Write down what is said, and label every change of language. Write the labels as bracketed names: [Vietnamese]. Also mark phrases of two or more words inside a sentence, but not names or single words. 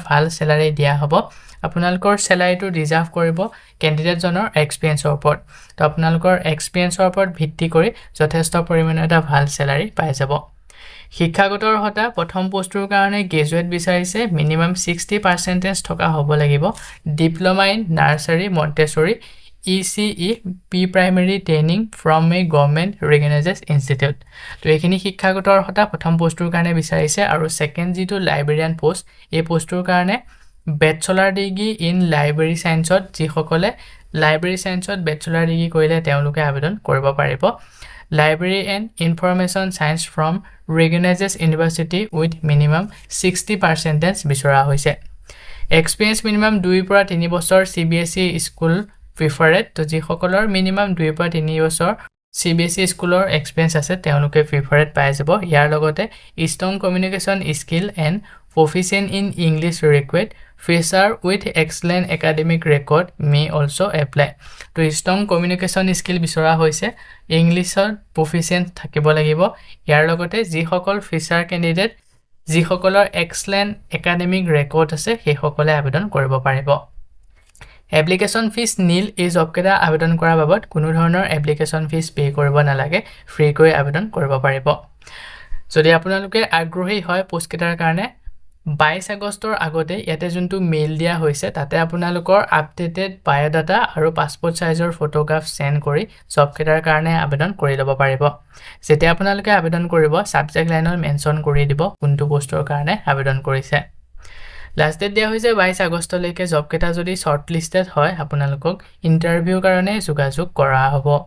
[Assamese] ভাল স্যালাৰি দিয়া হ'ব আপোনালোকৰ স্যালাৰিটো ৰিজাৰ্ভ কৰিব ক্যান্ডিডেটজনৰ এক্সপেৰিয়েন্সৰ ওপৰত তো আপোনালোকৰ এক্সপেৰিয়েন্সৰ ওপৰত ভিত্তি কৰি যথেষ্ট পৰিমাণৰ এটা ভাল স্যালাৰি পাই যাব শিক্ষাগত অৰ্হতা প্ৰথম পোষ্টৰ কাৰণে গ্ৰেজুৱেট বিচাৰিছে মিনিমাম 60% থকা হ'ব লাগিব [English] diploma in nursery Montessori ECE Pre-Primary Training from a Government Recognized Institute [Assamese] তো এইখিনি শিক্ষাগত অৰ্হতা প্ৰথম পোষ্টৰ কাৰণে বিচাৰিছে আৰু সেকেন্ড যিটো লাইব্ৰেৰিয়ান পোষ্ট এই পোষ্টৰ কাৰণে [English] bachelor degree in library science [Assamese] যিসকলে [English] library science bachelor degree [Assamese] কৰিলে তেওঁলোকে আবেদন কৰিব পাৰিব [English] Library and Information Science from Recognized University with minimum [Assamese] 60% বিচৰা হৈছে [English] Experience minimum [Assamese] 2 পৰা 3 বছৰ [English] CBSE school preferred [Assamese] তো যিসকলৰ মিনিমাম 2 পৰা 3 বছৰ [English] CBSE school experience [Assamese] আছে তেওঁলোকে প্ৰিফাৰেড পাই যাব ইয়াৰ লগতে [English] strong communication skill and proficient in English required fresher with excellent academic record may also apply [Assamese] তো [English] strong communication skill [Assamese] বিচৰা হৈছে ইংলিশত proficient থাকিব লাগিব ইয়াৰ লগতে যিসকল ফ্ৰেছাৰ ক্যান্ডিডেট যিসকলৰ [English] excellent academic record [Assamese] আছে সেইসকলে আবেদন কৰিব পাৰিব [English] application fees [Assamese] নীল এই জব কেটা আবেদন কৰাৰ বাবদ কোনো ধৰণৰ [English] application fees pay [Assamese] কৰিব নালাগে ফ্ৰী কৈ আবেদন কৰিব পাৰিব যদি আপোনালোকে আগ্ৰহী হয় পোষ্ট কেটাৰ কাৰণে 22 আগষ্টৰ আগতে ইয়াতে যোনটো মেইল দিয়া হৈছে তাতে আপোনালোকৰ [English] updated biodata [Assamese] আৰু [English] passport size photograph [Assamese] সেন্ড কৰি জব কেটাৰ কাৰণে আবেদন কৰি ল'ব পাৰিব যেতিয়া আপোনালোকে আবেদন কৰিব [English] subject line [Assamese] মেনশন কৰি দিব কোনটো পোষ্টৰ কাৰণে আবেদন কৰিছে [English] last date [Assamese] দিয়া হৈছে 22 আগষ্টলৈকে জব কেটা যদি [English] short listed [Assamese] হয় আপোনালোকক ইন্টাৰভিউ কাৰণে যোগাযোগ কৰা হ'ব